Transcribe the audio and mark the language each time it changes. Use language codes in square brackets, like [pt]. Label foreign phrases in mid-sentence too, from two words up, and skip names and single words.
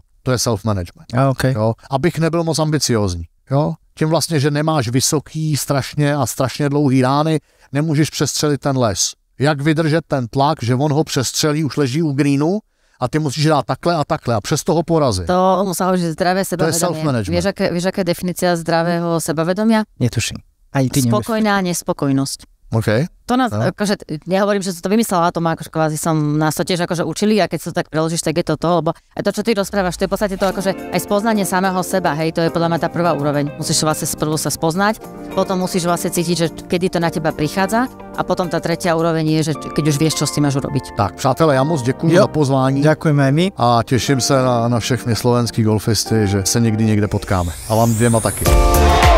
[cs] To je self-management. Okay. Jo? Abych nebyl moc ambiciózní. Jo? Tím vlastně, že nemáš vysoký strašně dlouhý rány, nemůžeš přestřelit ten les. Jak vydržet ten tlak, že on ho přestřelí, už leží u greenu a ty musíš dát takhle a přes toho porazit. [sk] To sa hovorí, že zdravé sebavedomie. To je self-management. Vieš, aká je definícia zdravého sebavedomia? Netuším. Aj ty spokojná nespokojnosť. Okay. To nás, akože, nehovorím, že som to vymyslela, to má akože kvázi som nás to tiež akože učili a keď sa to tak preložíš, tak je to, lebo aj to, čo ty rozprávaš, to je v podstate to akože aj spoznanie samého seba, hej, to je podľa mňa tá prvá úroveň. Musíš vlastne sprvu sa spoznať, potom musíš vlastne cítiť, že kedy to na teba prichádza a potom tá tretia úroveň je, že keď už vieš, čo s tým máš urobiť. [cs] Tak, přátelé, já moc děkuji za pozvání. [sk] Ďakujeme aj my. [cs] A těším se na všechny slovenský golfisty, že se někdy někde potkáme. A vám dvěma taky.